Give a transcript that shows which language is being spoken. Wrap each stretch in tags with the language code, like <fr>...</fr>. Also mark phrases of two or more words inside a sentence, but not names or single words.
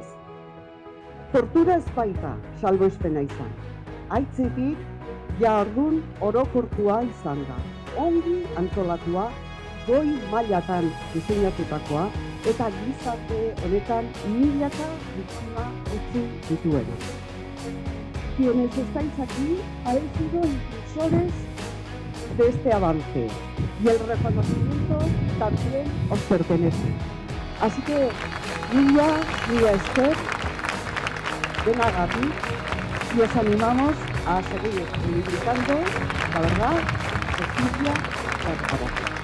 <eu>Tortura ez baita salbuespena izan. Aitzetik jardun orokortua izan da. Ongi antolatua, goi mailatan diseinatutakoa eta gizarte honetan milaka biktima utzi dituena.</eu> <es>Quienes estáis aquí habéis sido impulsores de este avance y el reconocimiento también os pertenece. Así que,</es> <eu>mila esker, denagatik,</eu> <es>y os animamos a seguir reivindicando la verdad, justicia y reparación.</es>